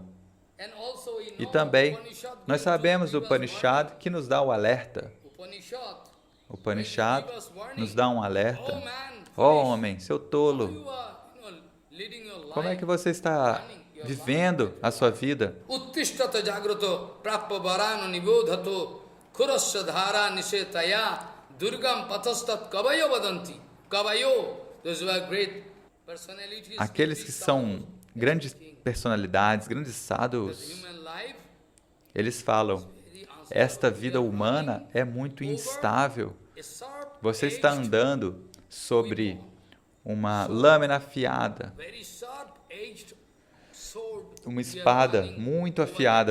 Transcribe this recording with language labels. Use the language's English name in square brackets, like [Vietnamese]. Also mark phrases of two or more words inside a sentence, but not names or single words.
[Portuguese] E também, nós sabemos do Upanishad que nos dá o alerta. O Upanishad nos dá um alerta. Ó homem, seu tolo, como é que você está vivendo a sua vida? [Sanskrit] उत्तिष्ठत जाग्रतो प्रप्प वरानो निबोधतो खुरस्य धारा निशेतय दुर्गम् पथस्तत् कवयो वदन्ति. Kavayo, [English] those who are great personalities. [Portuguese] Aqueles que são grandes personalidades, grandes sadhus, eles falam, esta vida humana é muito instável. Você está andando sobre uma lâmina afiada, uma espada muito afiada.